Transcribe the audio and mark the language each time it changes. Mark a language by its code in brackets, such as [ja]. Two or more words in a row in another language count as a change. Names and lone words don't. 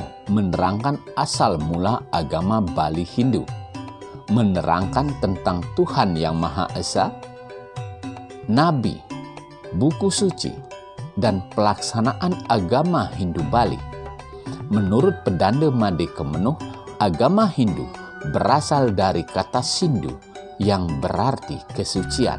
[id] menerangkan asal mula agama Bali Hindu, menerangkan tentang Tuhan Yang Maha Esa, Nabi, buku suci, dan pelaksanaan agama Hindu Bali. Menurut Pedanda Made Kemenuh, agama Hindu berasal dari kata Sindu yang berarti kesucian.